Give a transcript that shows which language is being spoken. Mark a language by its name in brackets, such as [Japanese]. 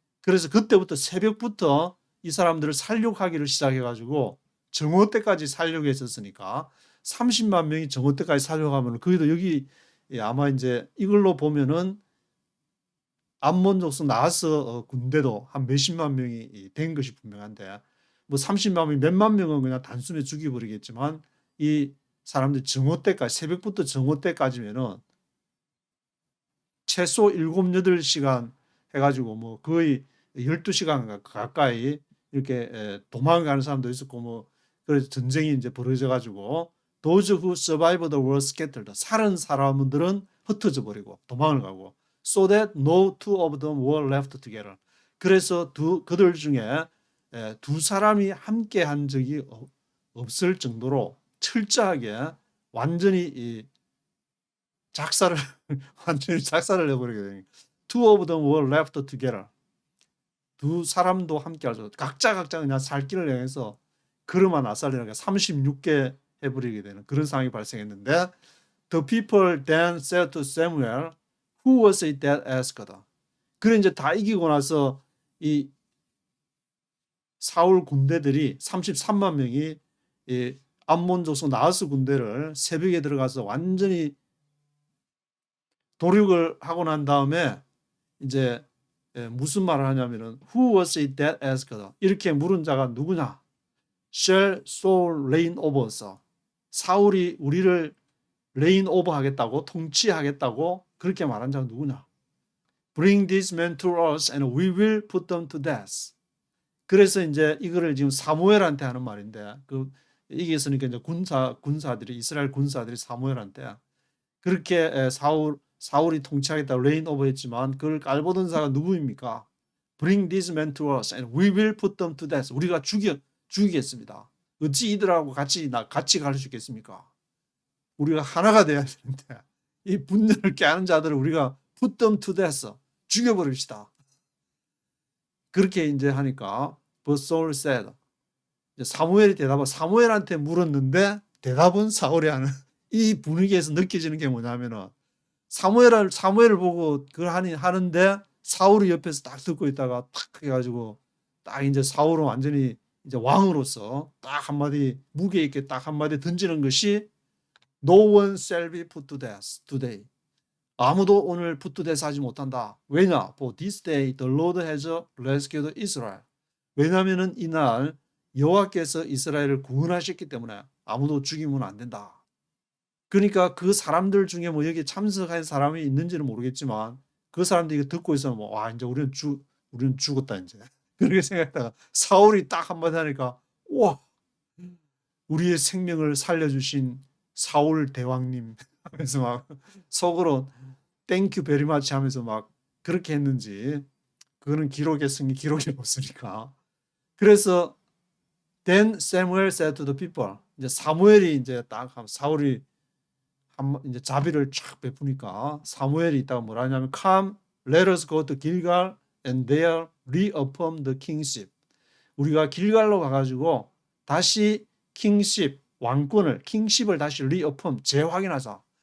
[Korean] 그래서 그때부터 새벽부터 이 사람들을 살육하기를 시작해 가지고 정오 때까지 살육했었으니까 30만 명이 정오 때까지 살육하면 거기도 여기 아마 이제 이걸로 보면은 암몬 족속 나하스 군대도 한 몇십만 명이 된 것이 분명한데 뭐 30만 명, 몇만 명은 그냥 단숨에 죽여버리겠지만 이 사람들 정오 때까지 새벽부터 정오 때까지면은 최소 7, 8시간 해가지고 뭐 거의 12시간 가까이 이렇게 도망가는 사람도 있었고 뭐 그래서 전쟁이 이제 벌어져가지고 [English] those who survived were scattered. [Korean] 살은 사람들은 흩어져 버리고 도망을 가고 [English] so that no two of them were left together. [Korean] 그래서 그들 중에 두 사람이 함께 한 적이 없을 정도로 철저하게 완전히 완전히 작사를 해버리게 되니까 [English] two of them were left together. [Korean] 두 사람도 함께 하죠. 각자 그냥 살 길을 향해서 걸음아 나살리니까 36개 해버리게 되는 그런 상황이 발생했는데 [English] the people then said to Samuel, who was it that asked? [Korean] 그래 이제 다 이기고 나서 이 사울 군대들이 33만 명이 이 암몬 족속 나하스 군대를 새벽에 들어가서 완전히 도륙을 하고 난 다음에 이제 무슨 말을 하냐면은 [English] who was it that asked? [Korean] 이렇게 물은 자가 누구냐? [English] Shall Saul reign over us? [Korean] 사울이 우리를 [English] reign over [Korean] 하겠다고 통치하겠다고 그렇게 말한 자가 누구냐? [English] Bring these men to us and we will put them to death. [Korean] 그래서 이제 이거를 지금 사무엘한테 하는 말인데 이게 있으니까 이제 군사들이 이스라엘 군사들이 사무엘한테 그렇게 사울이 통치하겠다고 [English] reign over [Korean] 했지만 그걸 깔보던 자가 누구입니까? [English] Bring these men to us and we will put them to death. [Korean] 우리가 죽이겠습니다. 어찌 이들하고 같이 갈 수 있겠습니까? 우리가 하나가 돼야 되는데 이 분열을 깨는 자들을 우리가 [English] put them to death. [Korean] 죽여버립시다. 그렇게 이제 하니까 [English] But Saul said. [Korean] 사무엘이 사무엘한테 물었는데 대답은 사울이 하는 이 분위기에서 느껴지는 게 뭐냐면은 사무엘을 보고 그걸 하는데 사울이 옆에서 딱 듣고 있다가 탁 해가지고 딱 이제 사울은 완전히 이제 왕으로서 딱 한마디 무게 있게 딱 한마디 던지는 것이 [English] No one shall be put to death today. [Korean] 아무도 오늘 [English] put to death [Korean] 하지 못한다. 왜냐? [English] For this day the Lord has rescued Israel. [Korean] 왜냐하면은 이날 여호와께서 이스라엘을 구원하셨기 때문에 아무도 죽이면 안 된다. 그러니까 그 사람들 중에 뭐 여기 참석한 사람이 있는지는 모르겠지만 그 사람들이 이거 듣고 있으면 뭐, 와 이제 우리는 죽었다 이제 그렇게 생각했다가 사울이 딱 한마디 하니까 와 우리의 생명을 살려주신 사울 대왕님 하면서 막 속으로 [English] 땡큐 베리 마치 [Korean] 하면서 막 그렇게 했는지 그거는 기록에 없으니까. 그래서 [English] Then Samuel said to the people. [Korean] 이제 사무엘이 이제 딱 사울이 이제 자비를 쫙 베푸니까 사무엘이 있다가 뭐라 하냐면 [English] Come, let us go to Gilgal and there reaffirm the kingship. [Korean] 우리가 길갈로 가가지고 다시 킹십 왕권을 킹십을 다시 reaffirm 재확인하자.